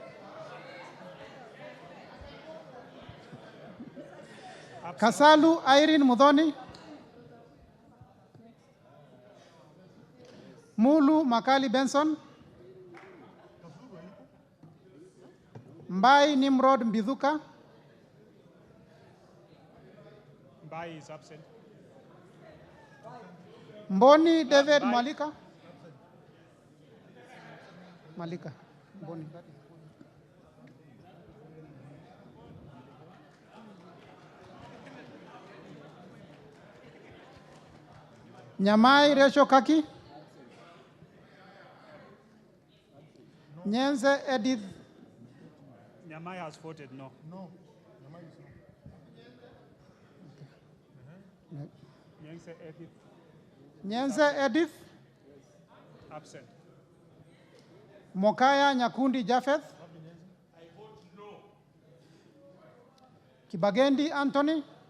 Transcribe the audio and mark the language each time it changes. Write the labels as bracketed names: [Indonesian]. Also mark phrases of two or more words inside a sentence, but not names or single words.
[English] Kasalu Irene Mudhoni, Mulu Makali Benson, Mbai Nimrod Mbithuka, Mbai is absent. Mboni David Mbai. Malika, Malika, Mboni. Nyamai Resho Kaki, Nyenze Edith, Nyamai has voted no. No. Nyangse Edith, Nyenze Edith, absent. Mokaya Nyakundi Japheth, Kibagendi Anthony,